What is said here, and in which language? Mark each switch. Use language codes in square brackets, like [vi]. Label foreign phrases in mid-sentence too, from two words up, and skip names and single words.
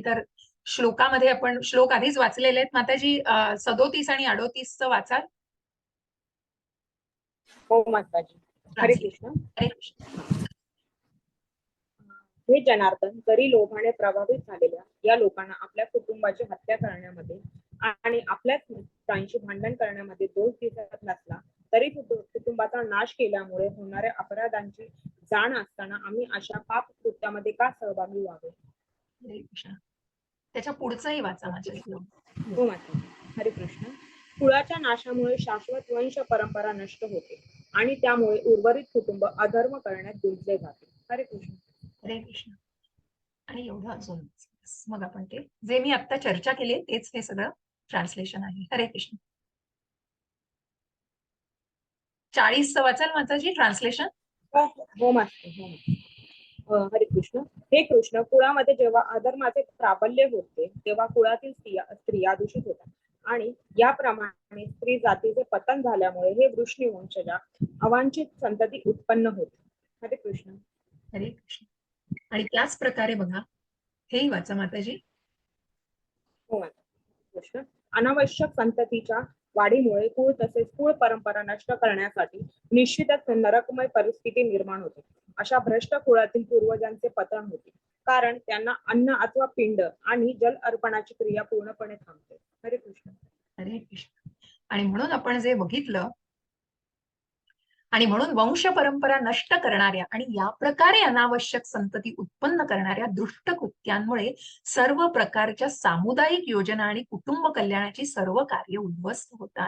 [mr] तर श्लोकामध्ये आपण श्लोक आधीच वाचलेले आहेत. माताजी 37 आणि 38 वाचाल. हो माताजी. हरे कृष्ण. हरे कृष्ण. हे जनार्दन, जरी लोभाने प्रभावित झालेल्या या लोकांना आपल्या कुटुंबाची हत्या करण्यामध्ये आणि आपल्याच मित्रांशी भांडण करण्यामध्ये दोष दिसत नसला तरी कुटुंबाचा नाश केल्यामुळे होणाऱ्या अपराधांची जाण असताना आम्ही अशा पाप कृत्यामध्ये का सहभागी व्हावे. हरे कृष्ण. त्याच्या पुढचंही वाचा माझ्या. हो माता. हरे कृष्ण. कुळाच्या नाशामुळे शाश्वत वंश परंपरा नष्ट होते आणि त्यामुळे उर्वरित कुटुंब अधर्म करण्यात गुंतले जाते. हरे कृष्ण. हरे कृष्ण. आणि एवढं अजून मग आपण ते जे मी आता चर्चा केली तेच हे सगळं ट्रान्सलेशन आहे. हरे कृष्ण. 40 वाचाल माताजी ट्रान्सलेशन. हो माता. हो. हरे कृष्ण. हे कृष्ण, कुळामध्ये जेव्हा अधर्माचे प्राबल्य होते तेव्हा कुळातील स्त्रिया दूषित होतात आणि याप्रमाणे स्त्री जातीचे पतन झाल्यामुळे हे वृष्णी वंशजा अवांछित संतती उत्पन्न होते. हरे कृष्ण. हरे कृष्ण. आणि त्याच प्रकारे बघा हेही वाचा माताजी. हो माता. कृष्ण. अनावश्यक संततीच्या वाढीमुळे कुळ तसेच कुळ परंपरा नष्ट करण्यासाठी निश्चितच नरकमय परिस्थिती निर्माण होते. अशा भ्रष्ट कुळातील पूर्वजांचे पतन होते कारण त्यांना अन्न अथवा पिंड आणि जल अर्पणाची क्रिया पूर्णपणे थांबते. हरे कृष्ण. हरे कृष्ण. आणि म्हणून आपण जे बघितलं आणि म्हणून वंश परंपरा नष्ट करणाऱ्या आणि या प्रकारे अनावश्यक संतती उत्पन्न करणाऱ्या दुष्ट कृत्यांमुळे सर्व प्रकारच्या सामुदायिक योजना आणि कुटुंब कल्याणाची सर्व कार्य उद्ध्वस्त होतात.